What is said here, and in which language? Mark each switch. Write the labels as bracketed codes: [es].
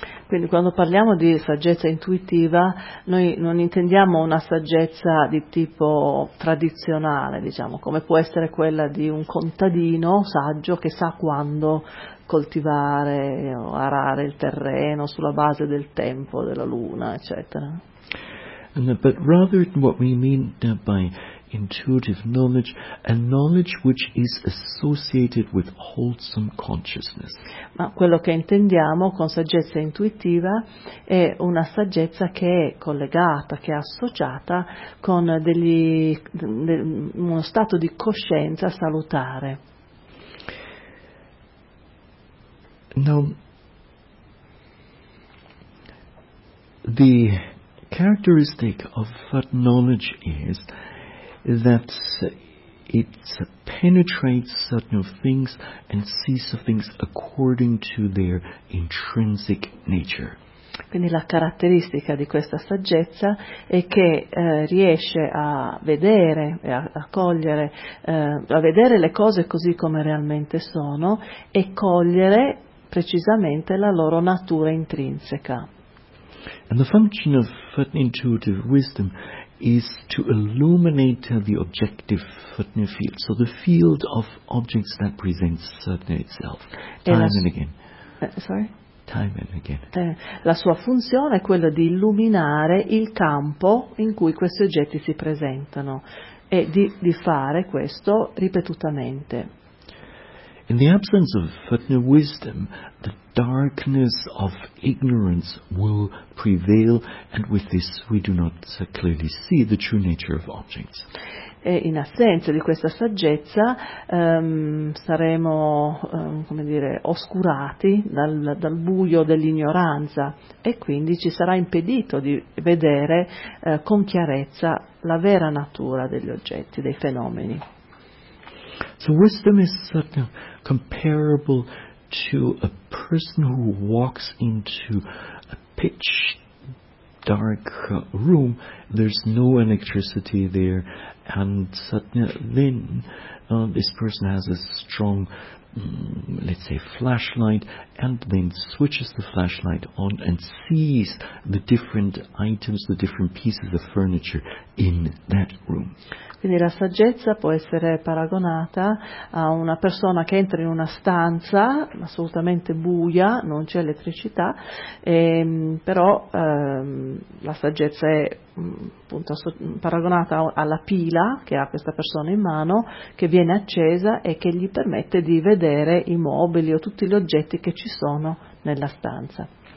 [it] Quindi quando parliamo di saggezza intuitiva, noi non intendiamo una saggezza di tipo tradizionale, come può essere quella di un contadino saggio che sa quando coltivare o arare il terreno sulla base del tempo, della luna, eccetera. [en] But rather what we mean by intuitive knowledge, a knowledge which is associated with wholesome consciousness. [it] Ma quello che intendiamo con saggezza intuitiva è una saggezza che è collegata, che è associata con uno stato di coscienza salutare. [en] Now, the characteristic of that knowledge is that it penetrates certain things and sees things according to their intrinsic nature. [it] Quindi la caratteristica di questa saggezza è che riesce a vedere e a cogliere, a vedere le cose così come realmente sono e cogliere precisamente la loro natura intrinseca. [en] And the function of intuitive wisdom is to illuminate the objective field, so the field of objects that presents itself time and again. [it] La sua funzione è quella di illuminare il campo in cui questi oggetti si presentano e di fare questo ripetutamente. [en] In the absence of wisdom, the darkness of ignorance will prevail, and with this we do not clearly see the true nature of objects. [it] e in assenza di questa saggezza saremo, come dire, oscurati dal buio dell'ignoranza e quindi ci sarà impedito di vedere con chiarezza la vera natura degli oggetti, dei fenomeni. [en] So wisdom is certainly comparable to a person who walks into a pitch dark room. There's no electricity there, and suddenly then this person has a strong, let's say, flashlight, and then switches the flashlight on and sees the different items, the different pieces of furniture in that room. [it] Quindi la saggezza può essere paragonata a una persona che entra in una stanza assolutamente buia, non c'è elettricità, la saggezza è appunto paragonata alla pila che ha questa persona in mano, che viene accesa e che gli permette di vedere i mobili o tutti gli oggetti che ci sono nella stanza.